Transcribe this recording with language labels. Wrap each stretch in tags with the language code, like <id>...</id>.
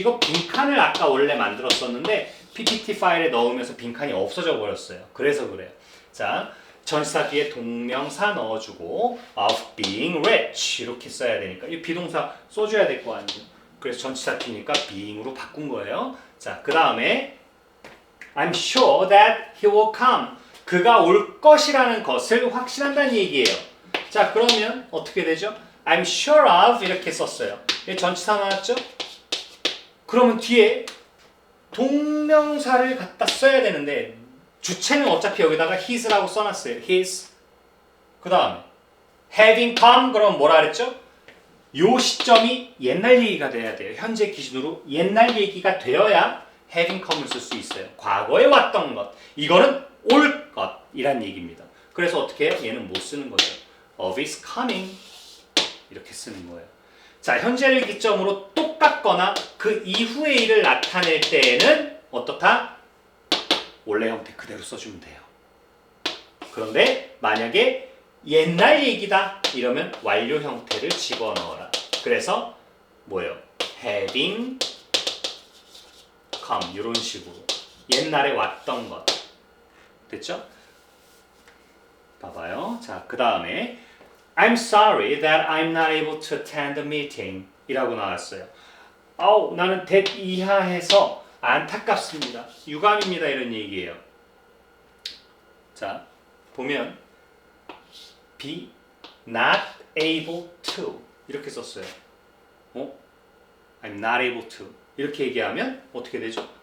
<ko>이거 빈칸을 아까 원래 만들었었는데 PPT 파일에 넣으면서 빈칸이 없어져 버렸어요. 그래서 그래요. 자, 전치사 뒤에 동명사 넣어주고</ko> <en>of being rich</en> <ko>이렇게 써야 되니까 이 비동사 써줘야 될 거 아니에요. 그래서 전치사 뒤니까 being으로 바꾼 거예요. 자, 그 다음에</ko> <en>I'm sure that he will come.</en> <ko>그가 올 것이라는 것을 확신한다는 얘기예요. 자, 그러면 어떻게 되죠?</ko> <en>I'm sure of</en> <ko>이렇게 썼어요. 전치사 나왔죠? 그러면 뒤에 동명사를 갖다 써야 되는데 주체는 어차피 여기다가 his라고 써놨어요.</ko> <en>his.</en> <ko>그 다음에</ko> <en>having come</en> <ko>그럼 뭐라 그랬죠? 요 시점이 옛날 얘기가 돼야 돼요. 현재 기준으로 옛날 얘기가 되어야</ko> <en>having come</en> <ko>을 쓸 수 있어요. 과거에 왔던 것. 이거는 올 것이란 얘기입니다. 그래서 어떻게 해요? 얘는 못 쓰는 거죠.</ko> <en>of is coming</en> <ko>이렇게 쓰는 거예요. 자, 현재를 기점으로 똑같거나 그 이후의 일을 나타낼 때에는 어떻다? 원래 형태 그대로 써주면 돼요. 그런데 만약에 옛날 얘기다 이러면 완료 형태를 집어넣어라. 그래서 뭐예요?</ko> <en>having come</en> <ko>이런 식으로 옛날에 왔던 것 됐죠? 봐봐요. 자, 그 다음에</ko> <en>I'm sorry that I'm not able to attend the meeting</en> <ko>이라고 나왔어요. 나는 that 이하해서 안타깝습니다. 유감입니다. 이런 얘기예요. 자, 보면</ko> <en>be not able to</en> <ko>이렇게 썼어요.</ko> <en>I'm not able to</en> <ko>이렇게 얘기하면 어떻게 되죠?</ko>